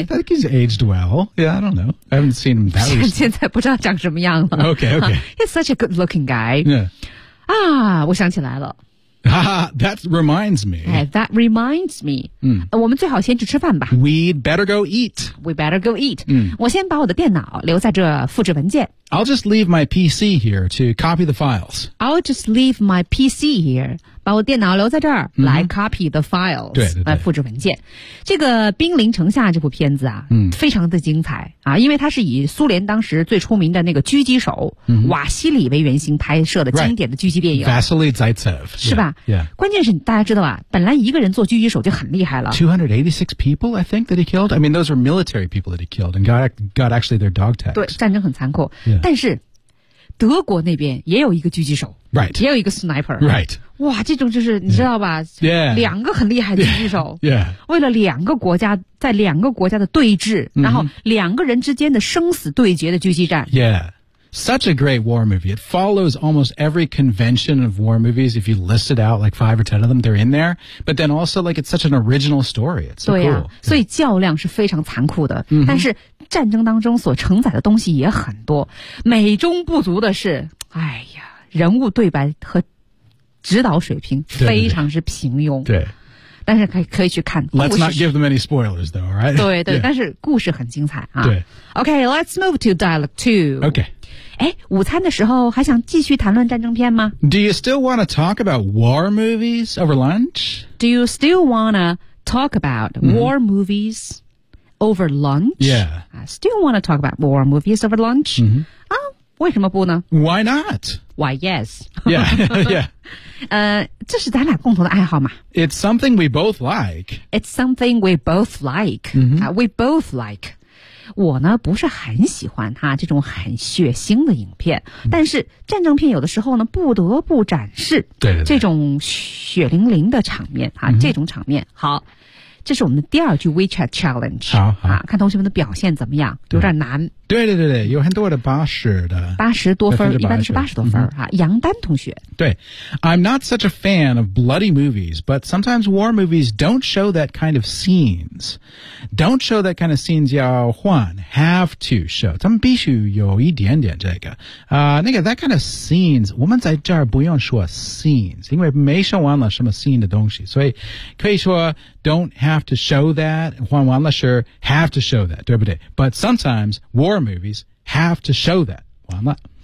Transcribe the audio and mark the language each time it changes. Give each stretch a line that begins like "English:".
English: I think he's aged well Yeah, I don't know I haven't seen him that recently
Chinese: 现在不知道长什么样了
English: Okay, okay He's such a good looking guy Yeah
Chinese: 啊，我想起来了
English: that reminds me. That reminds me.、嗯、
Chinese: 我们最好先去吃饭吧。
English: We'd better go eat. We better go eat.、嗯、
Chinese: 我先把我的电脑留在这复制文件。
English: I'll just leave my PC here to copy the files. I'll just leave my PC here.
Chinese: 把我电脑留在这儿、嗯、来
English: copy the files.
Chinese: 对对对。来复制文件。这个《兵临城下》这部片子啊、嗯、非常的精彩啊因为它是以苏联当时最出名的那个狙击手、嗯、瓦西里为原型拍摄的经典的狙击电影。
English: Right. Vasily Zaitsev.
Chinese: 是吧
English: yeah, yeah.
Chinese: 关键是大家知道吧本来一个人做狙击手就很厉害了。
English: 286 people, I think, that he killed. I mean, those were military people that he killed and got actually their dog tags.
Chinese: 对战争很残酷。
English: Yeah.
Chinese: 但是德国那边也有一个狙击手、
English: right.
Chinese: 也有一个 sniper、
English: right.
Chinese: 哇这种就是你知道吧、
English: yeah.
Chinese: 两个很厉害的狙击手、
English: yeah. Yeah.
Chinese: 为了两个国家在两个国家的对峙、 mm-hmm. 然后两个人之间的生死对决的狙击战
English: Yeah, such a great war movie It follows almost every convention of war movies If you list it out like 5 or 10 of them They're in there But then also like it's such an original story It's so cool
Chinese: 对、啊、所以较量是非常残酷的、 mm-hmm. 但是战争当中所承载的东西也很多美中不足的是哎呀人物对白和指导水平非常之平庸对, 对, 对, 对但是可以去看
English: Let's not give them any spoilers though, right?
Chinese: 对对、yeah. 但是故事很精彩啊对
English: Okay, let's move to dialogue 2 Okay
Chinese: 哎，午餐的时候还想继续谈论战争片吗
English: Do you still want to talk about war movies over lunch? Do you still want to talk about war movies? Over lunch? Yeah. Still want to talk about war movies over lunch? 啊、 mm-hmm.
Chinese: 为什么不呢
English: Why not? Why yes. Yeah, yeah.
Chinese: 这是咱俩共同的爱好嘛
English: It's something we both like. It's something we both like.、 Mm-hmm. We both like.
Chinese: 我呢不是很喜欢哈这种很血腥的影片、mm-hmm. 但是战争片有的时候呢不得不展示对对对这种血淋淋的场面哈、 mm-hmm. 这种场面好这是我们的第二句 WeChat Challenge 好好、啊、看同学们的表现怎么样有点难对对对对有很多的八十的八十多分一般是八十多分、嗯啊、杨丹同学
English: 对 I'm not such a fan of bloody movies but sometimes war movies don't show that kind of scenes don't show that kind of scenes
Chinese: 要换
English: have to show
Chinese: 咱们必须有一点点这个、那个
English: that kind of scenes
Chinese: 我们在这儿不用说
English: scenes
Chinese: 因为没说完了什么
English: scene
Chinese: 的东西所以可以说
English: don't have to show that
Chinese: 换完了
English: sure have to show that
Chinese: 对不对
English: but sometimes war movies have to show that
Chinese: 完了